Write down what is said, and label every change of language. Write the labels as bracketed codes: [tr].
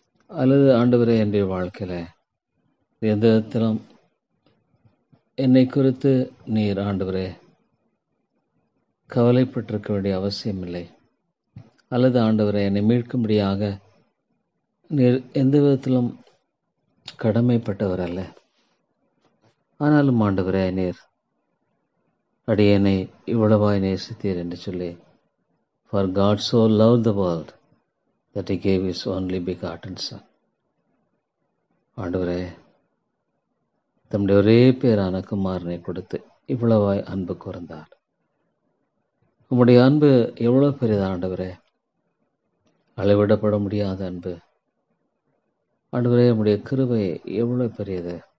[ta] அல்லது ஆண்டவரே என்னுடைய வாழ்க்கையில் எந்த விதத்திலும் என்னை குறித்து நீர் ஆண்டவரே கவலைப்பட்டிருக்க வேண்டிய அவசியம் இல்லை. அல்லது ஆண்டவரே என்னை மீட்கும்படியாக நீர் எந்த விதத்திலும் கடமைப்பட்டவர் அல்ல. ஆனாலும் ஆண்டவரே, நீர் அடியனை இவ்வளவாய் நேசித்தீர் என்று சொல்லி, [en] For God so loved the world that he gave his only begotten Son. [ta] ஆண்டவரே, தம்முடைய ஒரே பேரான குமாரனை கொடுத்து இவ்வளவாய் அன்பு கூர்ந்தார். உம்முடைய அன்பு எவ்வளவு பெரியது ஆண்டவரே, அளவிடப்பட முடியாத அன்பு. ஆண்டவரே, உம்முடைய கிருபை எவ்வளவு பெரியது.